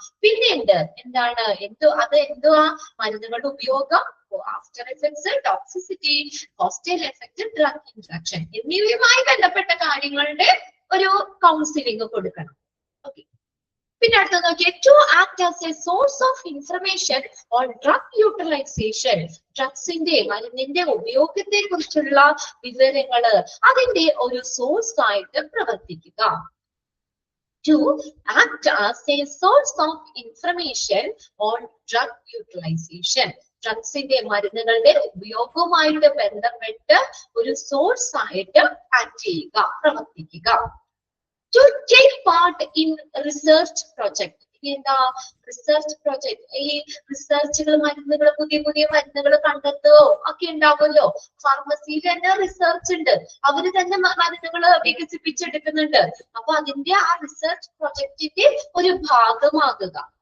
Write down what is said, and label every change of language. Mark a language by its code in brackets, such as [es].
[ml] പിന്നെ എന്താണ് എന്തുവാ, മരുന്നുകളുടെ ഉപയോഗം, after effects, toxicity, hostel effect, drug interaction എന്നിവയുമായി ബന്ധപ്പെട്ട കാര്യങ്ങളുടെ ഒരു കൗൺസിലിംഗ് കൊടുക്കണം. ഓക്കെ, പിന്നെ അടുത്ത നോക്കിയേ, [en] To act as a source of information on drug utilization. [ml] ഡ്രഗ്സിന്റെ, മരുന്നിന്റെ ഉപയോഗത്തെ കുറിച്ചുള്ള വിവരങ്ങള് അതിന്റെ ഒരു സോഴ്സ് ആയിട്ട് പ്രവർത്തിക്കുക. [en] To act as a source of information on drug utilization. [ml] ഡ്രഗ്സിന്റെ, മരുന്നുകളുടെ ഉപയോഗവുമായിട്ട് ബന്ധപ്പെട്ട് ഒരു സോഴ്സ് ആയിട്ട് ആക്ട് ചെയ്യുക, പ്രവർത്തിക്കുക. [en] To take part in research project. [ml] എന്താ റിസർച്ച് പ്രൊജക്ട്, ഈ റിസർച്ചുകൾ, മരുന്നുകൾ, പുതിയ മരുന്നുകൾ കണ്ടെത്തുകയോ ഒക്കെ ഉണ്ടാവുമല്ലോ. ഫാർമസിയിൽ തന്നെ റിസർച്ച് ഉണ്ട്, അവര് തന്നെ മരുന്നുകൾ വികസിപ്പിച്ചെടുക്കുന്നുണ്ട്. അപ്പൊ അതിന്റെ ആ റിസർച്ച് പ്രൊജക്ടിന്റെ ഒരു ഭാഗമാകുക.